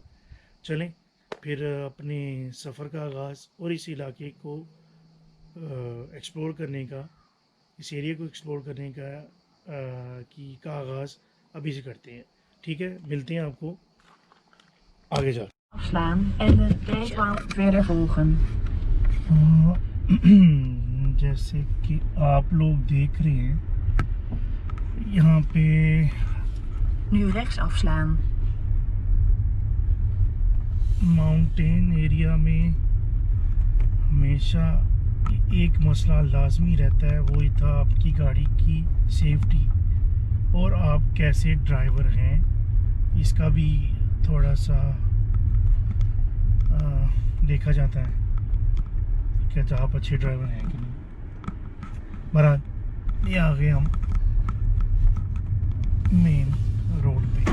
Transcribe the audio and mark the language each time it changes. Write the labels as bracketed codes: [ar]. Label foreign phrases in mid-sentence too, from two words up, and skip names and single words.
[ur] چلیں پھر اپنے سفر کا آغاز اور اس علاقے کو ایکسپلور کرنے کا، اس ایریا کو ایکسپلور کرنے کا آغاز ابھی سے کرتے ہیں. ٹھیک ہے، ملتے ہیں آپ کو آگے جا. [nl] Afslaan en de rijbaan verder volgen. [ur] جیسے کہ آپ لوگ دیکھ رہے ہیں یہاں پے [nl] Nu rechts afslaan. [en] mountain area [ur] میں ہمیشہ ایک مسئلہ لازمی رہتا ہے، وہ ہی تھا آپ کی گاڑی کی سیفٹی اور آپ کیسے ڈرائیور ہیں، اس کا بھی تھوڑا سا دیکھا جاتا ہے کیا آپ اچھے ڈرائیور ہیں کہ نہیں. بہرحال یہ آ گئے ہم مین روڈ پے.